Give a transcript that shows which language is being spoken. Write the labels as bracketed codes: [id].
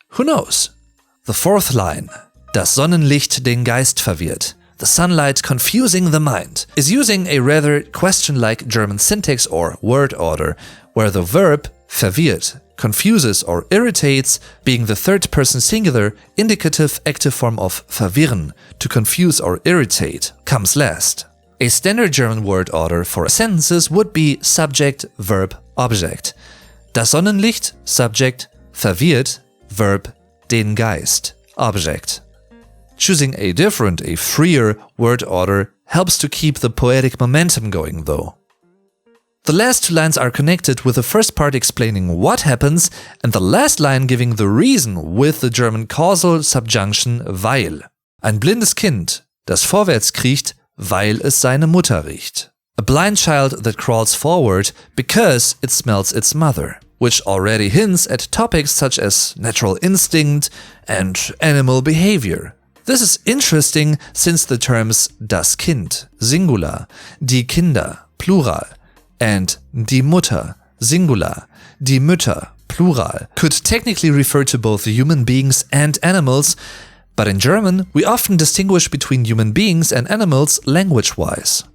[en] Who knows? The fourth line, [de] das Sonnenlicht den Geist verwirrt, [en] the sunlight confusing the mind, is using a rather question-like German syntax or word order, where the verb verwirrt confuses or irritates, being the third person singular indicative active form of verwirren, to confuse or irritate, comes last. A standard German word order for sentences would be subject, verb, object. Das Sonnenlicht, subject, verwirrt, verb, den Geist, object. Choosing a different, a freer word order helps to keep the poetic momentum going though. The last two lines are connected with the first part explaining what happens and the last line giving the reason with the German causal subjunction weil. [de] Ein blindes Kind, das vorwärts kriecht, weil es seine Mutter riecht. [en] A blind child that crawls forward because it smells its mother, which already hints at topics such as natural instinct and animal behavior. This is interesting since the terms das Kind, singular, die Kinder, plural, and die Mutter, singular, die Mütter, plural, could technically refer to both human beings and animals, but in German, we often distinguish between human beings and animals language-wise.